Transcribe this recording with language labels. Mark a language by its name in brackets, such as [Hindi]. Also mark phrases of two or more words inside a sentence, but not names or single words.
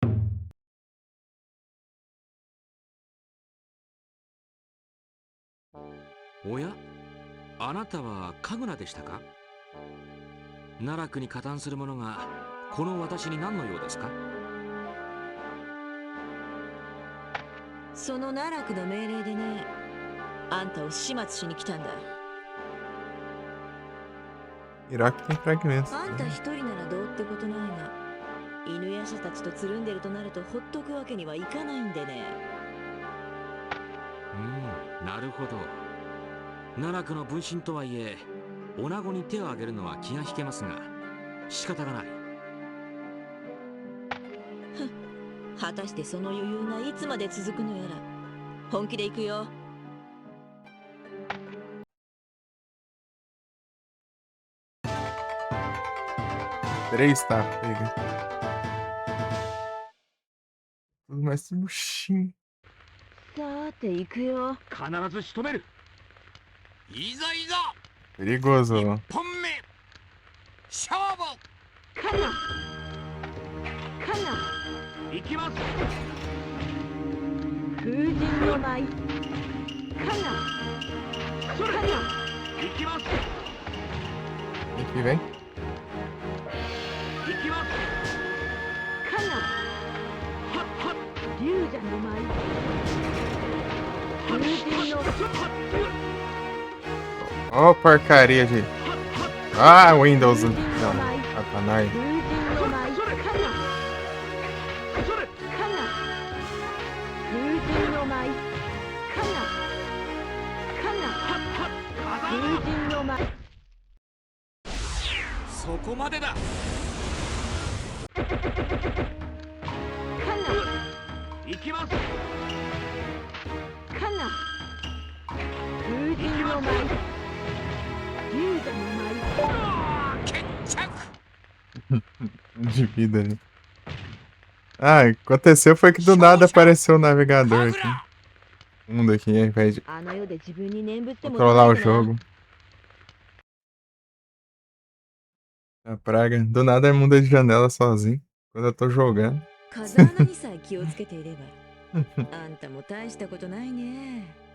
[Japanese] おや、あなたは神楽でしたか？奈落に加担する者がこの私に何の用ですか？その奈落の命令でね、あんたを始末しに来たんだ。 [Portuguese] Iraque tem fragmentos. [Japanese] あんた一人ならどうってことないが、犬夜叉たちとつるんでるとなるとほっとくわけにはいかないんでね。なるほど。奈落の分身とはいえ、女子に手を挙げるのは気が引けますが、仕方がない。果たしてその余裕がいつまで続くのやら。本気で行くよ。 [Portuguese] Três, tá, pega. Tudo mais murchinho. [Japanese] さて行くよ。必ず仕留める。いざいざ [Portuguese] Perigoso. [Japanese] 一本目勝負。カンナ。カンナ。行きます。風神の舞。カンナ。カンナ。行きます。 [Portuguese] Aqui, vem. [Japanese] 行きます。カンナ。はっはっ。龍蛇の舞。風神の。 [Portuguese] Ó, porcaria de. Ah, Windows. Não, Satanás. [Japanese] 風神の舞。カンナ。それ。カンナ。風神の舞。カンナ。カンナ。風神の舞。そこまでだ。カンナ。行きます。カンナ。風神の舞。龍蛇の舞。決着。 [Portuguese] De vida ali. Ah, o que aconteceu foi que do nada apareceu o navegador aqui. Mundo aqui, ao invés de [Japanese] あの世で自分に念仏でも [Portuguese] controlar o [Japanese] 唱えるな。 [Portuguese] jogo. A praga. Do nada é muda de janela sozinho. Quando eu tô jogando. [Japanese] 風穴にさえ気をつけていれば。あんたも大したことないね。